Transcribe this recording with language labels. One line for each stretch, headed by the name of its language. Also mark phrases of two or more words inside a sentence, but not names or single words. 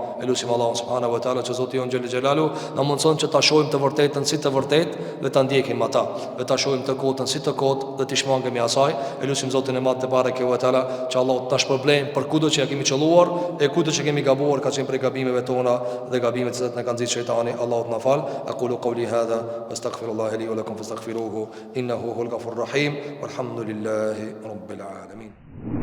Albanian: Elusim Allahu
Arabic: سبحانه وتعالى
Albanian: që Zoti jon
Arabic: جل جلاله
Albanian: na mundson që ta shohim të vërtetën si të vërtetë dhe ta ndjekim ata. Dhe ta shohim të kotën si të kotë dhe të shmangemi asaj. Elusim Zotin e madh
Arabic: تبارك وتعالى
Albanian: që Allah të shpërblej për kudo që ja kemi qelluar e kudo që kemi gabuar, ka qenë prej gabimeve tona dhe gabimet që na ka nxjerrë shejtani. Allahu të na fal.
Arabic: أقول قولي هذا وأستغفر الله لي ولكم فاستغفروه إنه هو الغفور الرحيم والحمد لله رب العالمين.